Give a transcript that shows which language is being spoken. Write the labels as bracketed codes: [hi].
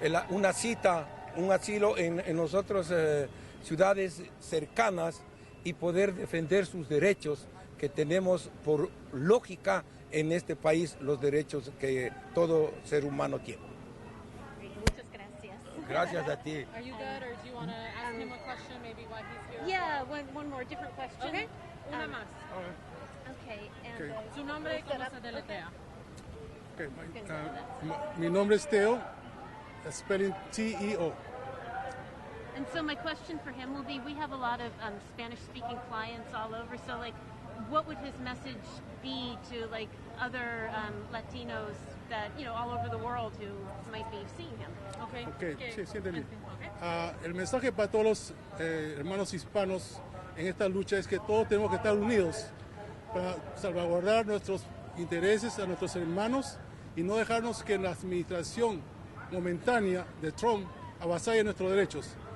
[es] una cita, un asilo en nosotros ciudades cercanas y poder defender sus derechos que tenemos por lógica en este país, los derechos que todo ser humano tiene. Muchas gracias. Gracias a ti. [en] Are you good, or do you want to ask him a question, maybe why he's here? Yeah, one more different question. [es] Okay, una más. [en] Okay, and [es] Su nombre y cómo se deletea. Okay, mi nombre es Teo, spelling T-E-O. [en] And so my question for him will be, we have a lot of Spanish-speaking clients all over, so like, what would his message be to like other Latinos that, you know, all over the world who might be seeing him? [es] Okay, sí, entendí. El mensaje para todos los hermanos hispanos en esta lucha es que todos tenemos que estar unidos para salvaguardar nuestros intereses a nuestros hermanos y no dejarnos que la administración momentánea de Trump avasalle nuestros derechos.